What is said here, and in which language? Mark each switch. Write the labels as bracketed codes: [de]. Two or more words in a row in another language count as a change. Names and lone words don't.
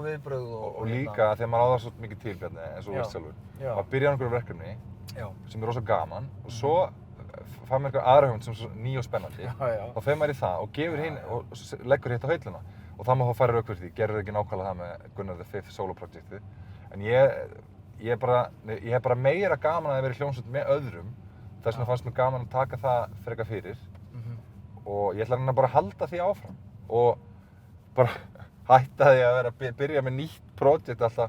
[is] góð viðbrögð og líka þegar maður á það svo mikið til Bjarni, eins og þú veist sjálfur. Maður byrjar á einhverju verkefni sem er rosa gaman og svo fann mér eitthvað aðra hugmynd sem er svo ný og spennandi. Þá fer maður í það og gefur hinn og leggur hitt á hilluna. Og það má þá færa rauk fyrir því, gerir ekki nákvæmlega það með Gunnar the Fifth solo-projektið. En ég hef bara meira gaman að vera í hljómsveit með öðrum. Þess vegna fannst mér gaman að taka það frekar fyrir. Og ég ætla að reyna bara að halda því áfram. Og bara hætta því að byrja með nýtt projekt alltaf